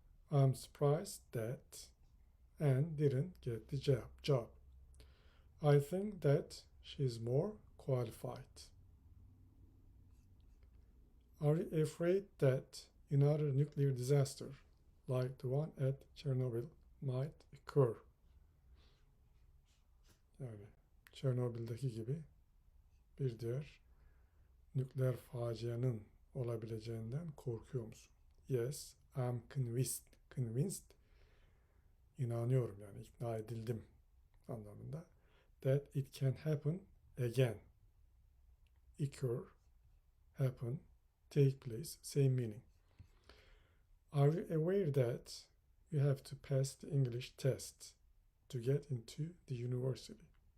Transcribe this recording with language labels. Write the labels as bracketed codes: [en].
[en] I'm surprised that Anne didn't get the job. I think that she's more qualified. Are you afraid that another nuclear disaster, like the one at Chernobyl, might occur? [tr] Yani Çernobil'deki gibi bir diğer nükleer facianın olabileceğinden korkuyor musun? [en] Yes, I'm convinced, [tr] inanıyorum yani ikna edildim anlamında. [en] That it can happen again. Occur, happen, take place, same meaning. Are you aware that you have to pass the English test to get into the university?